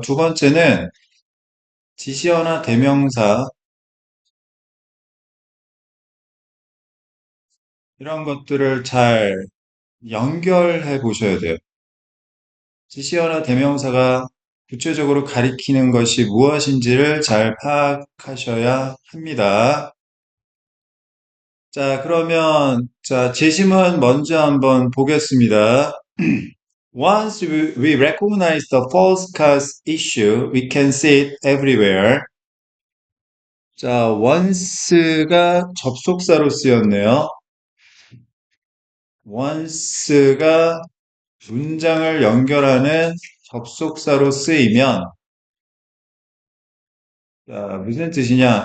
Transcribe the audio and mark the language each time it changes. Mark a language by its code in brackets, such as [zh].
[ko] 두 번째는 지시어나 대명사 이런 것들을 잘 연결해 보셔야 돼요. 지시어나 대명사가 구체적으로 가리키는 것이 무엇인지를 잘 파악하셔야 합니다. 자, 그러면 자, 제시문 먼저 한번 보겠습니다. [en] Once we recognize the false cause issue, we can see it everywhere. [ko] 자, once가 접속사로 쓰였네요. once가 문장을 연결하는 접속사로 쓰이면 자, 무슨 뜻이냐?